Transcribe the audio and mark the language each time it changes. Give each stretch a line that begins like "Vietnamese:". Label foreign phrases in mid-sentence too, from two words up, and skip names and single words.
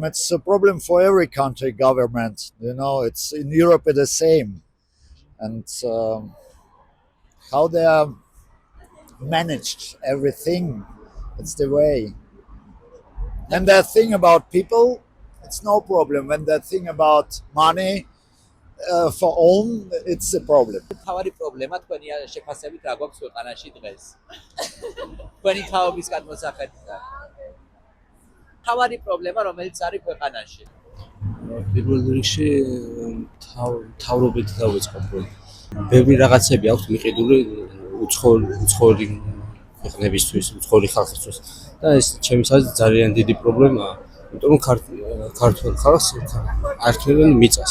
English: It's a problem for every country government. You know, it's in Europe it's the same, and how they are managed everything, it's the way. And the thing about people, it's no problem. When the thing about money for own, it's a problem.
Georgian: თავარი პრობლემა თქვენი შეფასებით რა გვაქვს ქვეყანაში დღეს? თქვენი თაობის გადმოსახედიდან. თავარი პრობლემა რომელიც არის ქვეყანაში? პირველ რიგში თავრობით დავიწყებ, რომ ბევრი რაღაცები აქვს მიყიდული უცხოური ქვეყნებისთვის, უცხოური ხალხისთვის და ეს ჩემთვის არის ძალიან დიდი პრობლემაა, იმიტომ რომ ქართულ ხალხს არ თვლიან მიწას.